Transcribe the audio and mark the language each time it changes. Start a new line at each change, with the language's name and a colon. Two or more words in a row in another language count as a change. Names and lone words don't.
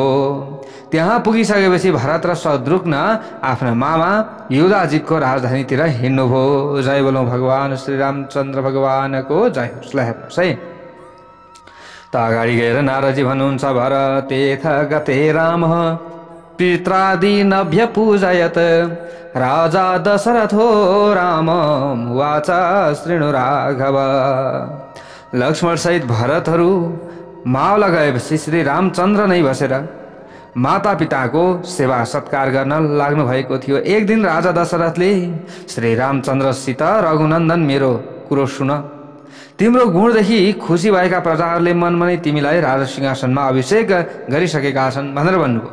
Nepali: त्यहाँ पुगिसकेपछि भरत र शत्रुघ्न आफ्ना मामा युधाजितको राजधानीतिर हिँड्नुभयो। जय बोलौँ भगवान श्रीरामचन्द्र भगवानको जय होस्। ल हेर्नुहोस् है, त अगाडि गएर नारदजी भन्नुहुन्छ,
Sanskrit: भरतेथ गते राम पित्रादीनभ्यपूजयत राजा दशरथो राम उवाच शृणु राघव।
Nepali: लक्ष्मण सहित भरतहरू मावला गएपछि श्री रामचन्द्र नै बसेर माता पिताको सेवा सत्कार गर्न लाग्नु भएको थियो। एक दिन राजा दशरथले श्री रामचन्द्रसित, रघुनन्दन मेरो कुरो सुन, तिम्रो गुणदेखि खुसी भएका प्रजाहरूले मनमनै तिमीलाई राजा सिंहासनमा अभिषेक गरिसकेका छन् भनेर भन्नुभयो।